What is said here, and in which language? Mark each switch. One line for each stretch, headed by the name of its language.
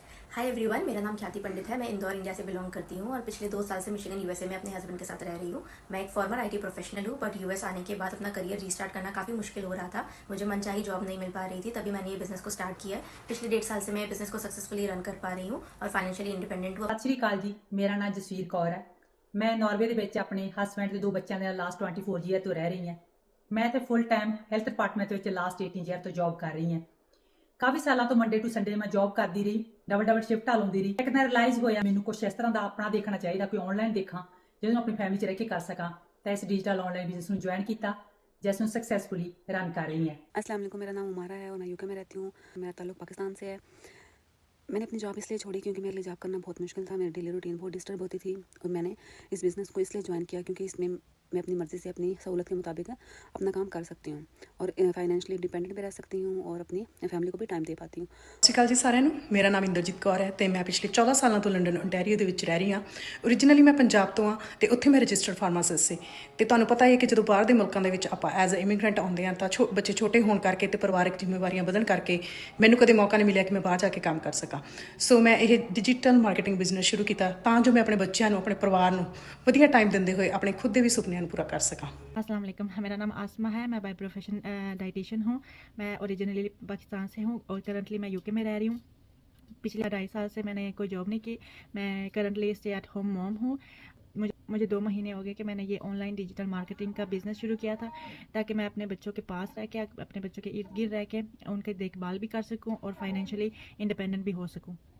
Hindi: Hi everyone, मेरा नाम ख्याति पंडित है। मैं इंदौर इंडिया से बिलोंग करती हूँ और पिछले 2 साल से मिशिगन यूएसए में अपने हस्बैंड के साथ रह रही हूँ। मैं एक फॉर्मर आईटी प्रोफेशनल हूँ बट यूएस आने के बाद अपना करियर रीस्टार्ट करना काफ़ी मुश्किल हो रहा था। मुझे मनचाही जॉब नहीं मिल पा रही थी, तभी मैंने ये बिज़नेस को स्टार्ट किया है। पिछले 1.5 साल से मैं बिज़नेस को सक्सेसफुली रन कर पा रही हूँ और फाइनेंशियली इंडिपेंडेंट हूँ।
Punjabi: ਸਤਿ ਸ਼੍ਰੀ ਅਕਾਲ ਜੀ। ਮੇਰਾ ਨਾਮ ਜਸਵੀਰ ਕੌਰ ਹੈ। ਮੈਂ ਨਾਰਵੇ ਦੇ ਵਿੱਚ ਆਪਣੇ ਹਸਬੈਂਡ ਦੇ 2 ਬੱਚਿਆਂ ਦੇ ਨਾਲ ਲਾਸਟ 24 ਈਅਰ ਤੋਂ ਰਹਿ ਰਹੀ ਹਾਂ। ਮੈਂ ਤੇ ਫੁੱਲ ਟਾਈਮ ਹੈਲਥ ਡਿਪਾਰਟਮੈਂਟ ਵਿੱਚ ਲਾਸਟ 18 ਈਅਰ ਤੋਂ ਜੌਬ ਕਰ ਰਹੀ ਹਾਂ। ਕਾਫੀ ਸਾਲਾਂ ਤੋਂ ਮੰਡੇ ਟੂ ਸੰਡੇ ਮੈਂ ਜੌਬ ਕਰਦੀ ਰਹੀ, ਡਬਲ ਸ਼ਿਫਟਾਂ ਲਾਉਂਦੀ ਰਹੀ। ਇੱਕ ਦਿਨ ਰਿਅਲਾਈਜ਼ ਹੋਇਆ ਮੈਨੂੰ ਕੁਝ ਇਸ ਤਰ੍ਹਾਂ ਦਾ ਆਪਣਾ ਦੇਖਣਾ ਚਾਹੀਦਾ, ਕੋਈ ਆਨਲਾਈਨ ਦੇਖਾਂ ਜਿਹਨੂੰ ਆਪਣੀ ਫੈਮਿਲੀ 'ਚ ਰਹਿ ਕੇ ਕਰ ਸਕਾਂ। ਤਾਂ ਇਸ
Hindi: डिजिटल ऑनलाइन बिजनेस
Punjabi: ਨੂੰ
Hindi: ज्वाइन किया जिसमें सक्सेसफुली रन कर रही है। अस्सलाम वालेकुम। मेरा नाम उमारा है और मैं यूके में रहती हूँ। मेरा ताल्लुक पाकिस्तान से है। मैंने अपनी जॉब इसलिए छोड़ी क्योंकि मेरे लिए जॉब करना बहुत मुश्किल था। मेरी डेली रूटीन बहुत डिस्टर्ब होती थी और मैंने इस बिज़नेस को इसलिए ज्वाइन किया क्योंकि इसमें मैं अपनी मर्ज़ी से अपनी सहूलत के मुताबिक अपना काम कर सकती हूँ और फाइनेंशियली इंडिपेंडेंट भी रह सकती हूँ और अपनी फैमिली को भी टाइम दे पाती हूँ।
Punjabi: ਸਤਿ ਸ਼੍ਰੀ ਅਕਾਲ ਜੀ ਸਾਰਿਆਂ ਨੂੰ। ਮੇਰਾ ਨਾਮ ਇੰਦਰਜੀਤ ਕੌਰ ਹੈ ਤੇ ਮੈਂ ਪਿਛਲੇ 14 ਸਾਲਾਂ ਤੋਂ ਲੰਡਨ ontario ਦੇ ਵਿੱਚ ਰਹਿ ਰਹੀ ਹਾਂ। ਓਰੀਜਨਲੀ ਮੈਂ ਪੰਜਾਬ ਤੋਂ ਹਾਂ ਤੇ ਉੱਥੇ ਮੈਂ ਰਜਿਸਟਰਡ ਫਾਰਮਾਸਿਸਟ ਸੀ ਤੇ ਤੁਹਾਨੂੰ ਪਤਾ ਹੀ ਹੈ ਕਿ ਜਦੋਂ ਬਾਹਰ ਦੇ ਮੁਲਕਾਂ ਦੇ ਵਿੱਚ ਆਪਾਂ ਐਜ਼ ਅ ਇਮੀਗ੍ਰੈਂਟ ਆਉਂਦੇ ਹਾਂ ਤਾਂ ਬੱਚੇ ਛੋਟੇ ਹੋਣ ਕਰਕੇ ਤੇ ਪਰਿਵਾਰਕ ਜ਼ਿੰਮੇਵਾਰੀਆਂ ਵਧਣ ਕਰਕੇ ਮੈਨੂੰ ਕਦੇ ਮੌਕਾ ਨਹੀਂ ਮਿਲਿਆ ਕਿ ਮੈਂ ਬਾਹਰ ਜਾ ਕੇ ਕੰਮ ਕਰ ਸਕਾਂ। ਸੋ ਮੈਂ ਇਹ ਡਿਜੀਟਲ ਮਾਰਕੀਟਿੰਗ ਬਿਜ਼ਨਸ ਸ਼ੁਰੂ ਕੀਤਾ ਤਾਂ ਜੋ ਮੈਂ ਆਪਣੇ ਬੱਚਿਆਂ ਨੂੰ, ਆਪਣੇ ਪਰਿਵਾਰ ਨੂੰ ਵਧੀਆ ਟਾਈਮ ਦਿੰਦੇ ਹੋਏ ਆਪਣੇ ਖੁਦ ਦੇ ਵੀ ਸੁਪਨਿਆਂ ਨੂੰ ਪੂਰਾ ਕਰ ਸਕਾਂ।
Hindi: अस्सलाम वालेकुम। मेरा नाम आसमा है। मैं बाय प्रोफेशन डाइटिशियन हूँ। मैं ओरिजिनली पाकिस्तान से हूँ और करंटली मैं यूके में रह रही हूँ। पिछले 2.5 साल से मैंने कोई जॉब नहीं की। मैं currently stay at home mom हूँ। मुझे 2 महीने हो गए कि मैंने ये ऑनलाइन डिजिटल मार्केटिंग का बिज़नेस शुरू किया था ताकि मैं अपने बच्चों के पास रह के, अपने बच्चों के इर्द गिर्द रह के उनकी देखभाल भी कर सकूँ और फाइनेंशियली इंडिपेंडेंट भी हो सकूँ।